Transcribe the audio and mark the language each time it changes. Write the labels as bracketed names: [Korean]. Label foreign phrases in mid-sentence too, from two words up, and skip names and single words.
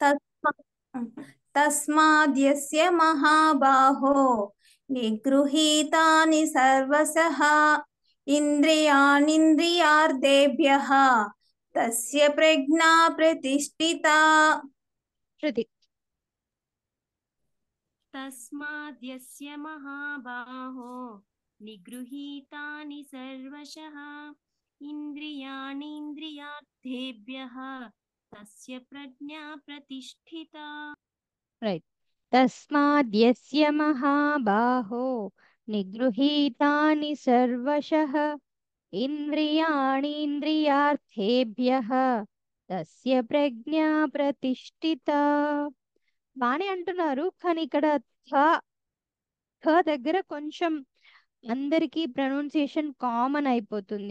[Sanskrit] తస్మాద్యస్య మహాబాహో నిగృహీతాని సర్వశః ఇంద్రియాణీంద్రియార్థేభ్యః తస్య ప్రజ్ఞా ప్రతిష్ఠితా. [Telugu] శృతి. [Sanskrit] तस्माद्यस्य महाबाहो निगृहीतानि सर्वशः इन्द्रियाणीन्द्रियार्थेभ्यः तस्य प्रज्ञा प्रतिष्ठिता. [Telugu] రైట్. [Sanskrit] తస్మాద్యస్య మహాబాహో నిగృహీతాని సర్వశః ఇంద్రియాణీంద్రియార్థేభ్యః తస్య ప్రజ్ఞా ప్రతిష్ఠితా. [Telugu] బానే అంటున్నారు, కానీ ఇక్కడ థ దగ్గర కొంచెం అందరికీ [English] pronunciation common [Telugu] అయిపోతుంది.